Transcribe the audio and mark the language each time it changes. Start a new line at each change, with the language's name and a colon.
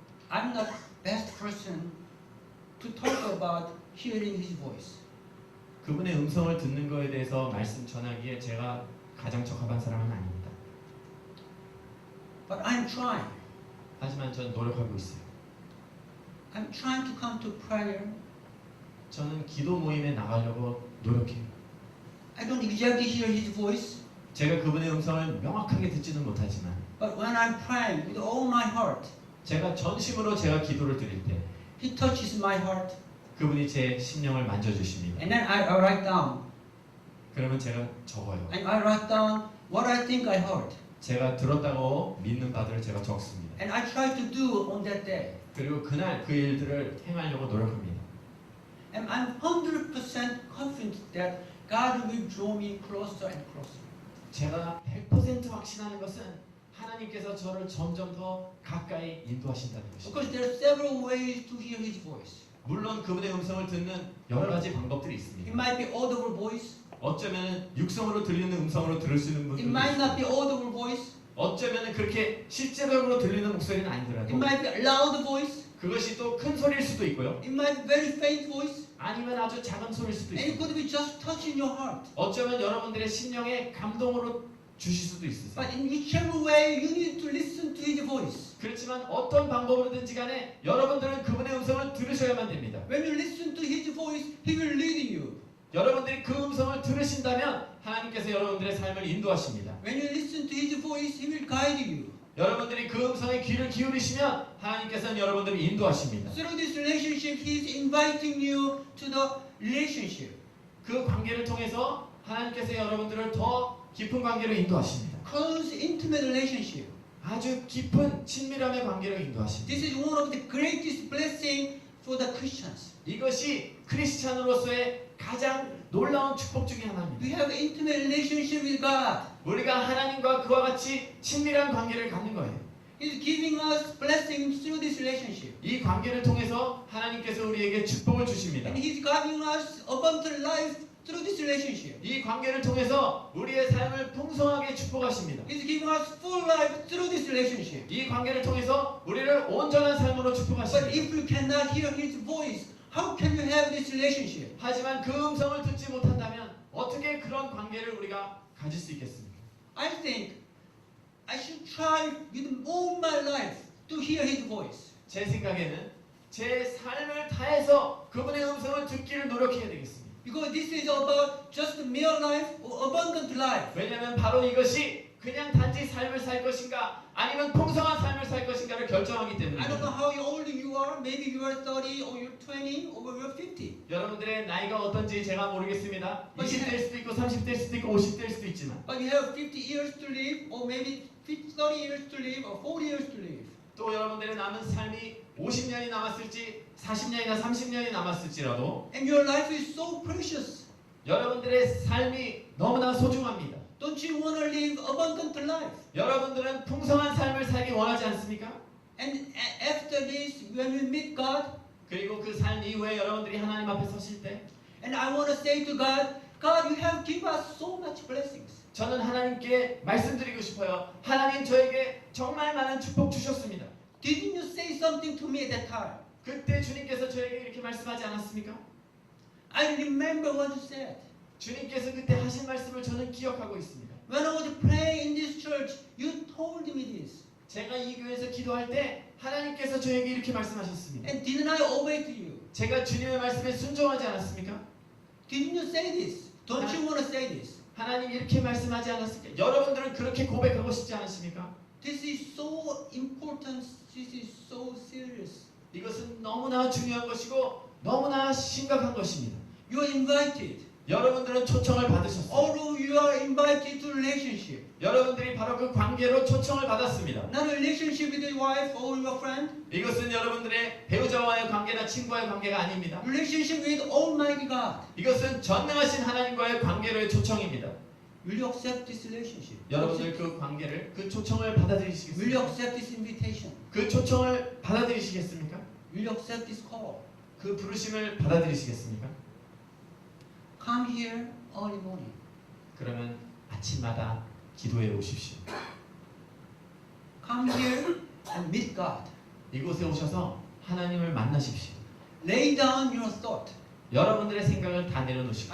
English: I'm not best person to talk about hearing his voice.
Korean: 그분의 음성을 듣는 거에 대해서 말씀 전하기에 제가 가장 적합한 사람은 아닙니다.
English: But I'm trying.
Korean: 하지만 저는 노력하고 있어요.
English: I'm trying to come to prayer.
Korean: 저는 기도 모임에 나가려고 노력해요.
English: I don't exactly hear his voice.
Korean: 제가 그분의 음성을 명확하게 듣지는 못하지만
English: but when I'm praying with all my heart,
Korean: 제가 전심으로 제가 기도를 드릴 때
English: He touches my heart,
Korean: 그분이 제 심령을 만져주십니다.
English: and then I write down,
Korean: 그러면 제가 적어요.
English: and I write down what I think I heard,
Korean: 제가 들었다고 믿는 바들을 제가 적습니다.
English: and I try to do on that day.
Korean: 그리고 그날 그 일들을 행하려고 노력합니다.
English: And I'm 100% confident that God will draw me closer and closer.
Korean: 제가 100% 확신하는 것은 하나님께서 저를 점점 더 가까이 인도하신다는 것입니다.
English: Because there are several ways to hear His voice.
Korean: 물론 그분의 음성을 듣는 여러 가지 방법들이
English: It
Korean: 있습니다.
English: might be audible voice.
Korean: 어쩌면 육성으로 들리는 음성으로 들을 수 있는
English: It
Korean: 분들도
English: might not be
Korean: 있습니다.
English: audible voice.
Korean: 어쩌면 그렇게 실제적으로 들리는 목소리는
English: It
Korean: 아니더라도
English: might be loud voice.
Korean: 그것이 또 큰 소리일 수도 있고요.
English: It might be very faint voice.
Korean: 아니면 아주 작은 소리일 수도
English: And it
Korean: 있고
English: could be just touching your heart.
Korean: 어쩌면 여러분들의 심령에 감동으로 주실 수도 있으세요.
English: But in whichever way, you need to listen to His voice.
Korean: 그렇지만 어떤 방법으로든지 간에 여러분들은 그분의 음성을 들으셔야만 됩니다.
English: When you listen to His voice, He will lead you.
Korean: 여러분들이 그 음성을 들으신다면 하나님께서 여러분들의 삶을 인도하십니다.
English: When you listen to His voice, He will guide you.
Korean: 여러분들이 그 음성에 귀를 기울이시면 하나님께서는 여러분들을 인도하십니다.
English: Through this relationship, He is inviting you to the relationship.
Korean: 그 관계를 통해서 하나님께서 여러분들을 더 깊은 관계로 인도하십니다.
English: Close, intimate relationship.
Korean: 아주 깊은 친밀함의 관계로 인도하십니다.
English: This is one of the greatest blessing for the Christians.
Korean: 이것이 크리스찬으로서의 가장 놀라운 축복 중에 하나입니다.
English: We have intimate relationship with God.
Korean: 우리가 하나님과 그와 같이 친밀한 관계를 갖는 거예요.
English: He's giving us blessings through this relationship.
Korean: 이 관계를 통해서 하나님께서 우리에게 축복을 주십니다.
English: And He's giving us abundant life through this relationship.
Korean: 이 관계를 통해서 우리의 삶을 풍성하게 축복하십니다.
English: He's giving us full life through this relationship.
Korean: 이 관계를 통해서 우리를 온전한 삶으로
English: But
Korean: 축복하십니다.
English: if you cannot hear His voice, how can you have this relationship?
Korean: 하지만 그 음성을 듣지 못한다면 어떻게 그런 관계를 우리가 가질 수 있겠습니까?
English: I think I should try with all my life to hear His voice.
Korean: 제 생각에는 제 삶을 다해서 그분의 음성을 듣기를 노력해야 되겠습니다.
English: Because this is about just mere life or abundant life.
Korean: 왜냐하면 바로 이것이 그냥 단지 삶을 살 것인가 아니면 풍성한 삶을 살 것인가를 결정하기
English: I don't know
Korean: 때문입니다.
English: how old you are. Maybe you are 30 or you're 20 or you're 50.
Korean: 여러분들의 나이가 어떤지 제가 모르겠습니다. 어, 20대일 수도 있고 30대일 수도 있고 50대일 수도 있지만
English: But you have 50 years to live or maybe 30 years to live or 40 years to live.
Korean: 또 여러분들의 남은 삶이 50년이 남았을지 40년이나 30년이 남았을지라도
English: And your life is so precious.
Korean: 여러분들의 삶이 너무나 소중합니다.
English: Don't you want to live abundant life?
Korean: 여러분들은 풍성한 삶을 살기 원하지 않습니까?
English: And after this, when we meet God,
Korean: 그리고 그 삶 이후에 여러분들이 하나님 앞에 서실 때
English: and I want to say to God, God, you have given us so much blessings.
Korean: 저는 하나님께 말씀드리고 싶어요. 하나님 저에게 정말 많은 축복 주셨습니다.
English: Didn't you say something to me at that time?
Korean: 그때 주님께서 저에게 이렇게 말씀하지 않았습니까?
English: I remember what you said.
Korean: 주님께서 그때 하신 말씀을 저는 기억하고 있습니다.
English: When I was praying in this church, you told me this.
Korean: 제가 이 교회에서 기도할 때 하나님께서 저에게 이렇게 말씀하셨습니다.
English: And didn't I obey to you?
Korean: 제가 주님의 말씀에 순종하지 않았습니까?
English: Didn't you say this? Don't you want to say this?
Korean: 하나님 이렇게 말씀하지 않았습니까? 여러분들은 그렇게 고백하고 싶지 않으십니까?
English: This is so important. This is so serious.
Korean: 이것은 너무나 중요한 것이고 너무나 심각한 것입니다.
English: You are invited.
Korean: 여러분들은 초청을 받으셨어요.
English: Although you are invited to relationship.
Korean: 여러분들이 바로 그 관계로 초청을 받았습니다.
English: Not a relationship with your wife or your friend.
Korean: 이것은 여러분들의 배우자와의 관계나 친구와의 관계가 아닙니다.
English: Relationship with Almighty God.
Korean: 이것은 전능하신 하나님과의 관계로의 초청입니다.
English: Will you accept this relationship?
Korean: 여러분들 그 관계를, 그 초청을
English: Will you
Korean: 받아들이시겠습니까?
English: accept this invitation?
Korean: 그 초청을 받아들이시겠습니까?
English: Will you accept this call?
Korean: 그 부르심을 받아들이시겠습니까?
English: Come here early morning.
Korean: 그러면 아침마다 기도해 오십시오.
English: Come here and meet God.
Korean: 이곳에 오셔서 하나님을 만나십시오.
English: Lay down your thought.
Korean: 여러분들의 생각을 다 내려놓으시고